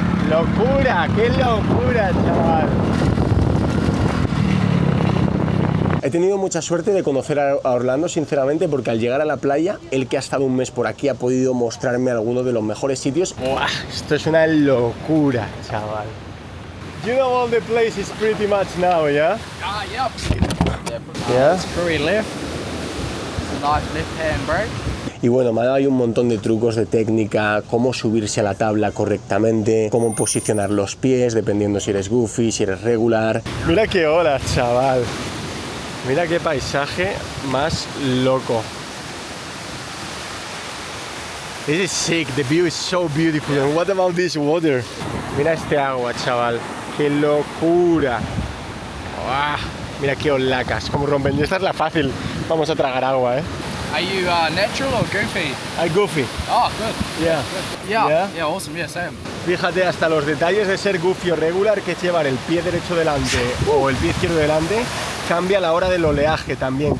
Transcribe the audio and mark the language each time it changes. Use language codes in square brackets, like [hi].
[es] ¡Locura! ¡Qué locura, chaval! He tenido mucha suerte de conocer a Orlando, sinceramente, porque al llegar a la playa, el que ha estado un mes por aquí ha podido mostrarme algunos de los mejores sitios. ¡Buah! Esto es una locura, chaval. [en] You know all the places pretty much now, yeah? Ah, yep. Yeah. Screwy left. Nice left-hand brake. [es] Y bueno, me ha dado ahí un montón de trucos de técnica, cómo subirse a la tabla correctamente, cómo posicionar los pies, dependiendo si eres goofy, si eres regular. Mira qué ola, chaval. Mira qué paisaje más loco. [en] This is sick, the view is so beautiful. And what about this water? [es] Mira este agua, chaval. ¡Qué locura! ¡Uah! Mira qué olacas, cómo rompen. Y esta es la fácil. Vamos a tragar agua, [en] Are you natural or goofy? I'm goofy. Oh, good. Yeah. Yeah, awesome. Yeah, same. [es] Fíjate, hasta los detalles de ser goofy o regular, que es llevar el pie derecho delante o el pie izquierdo delante, cambia la hora del oleaje también.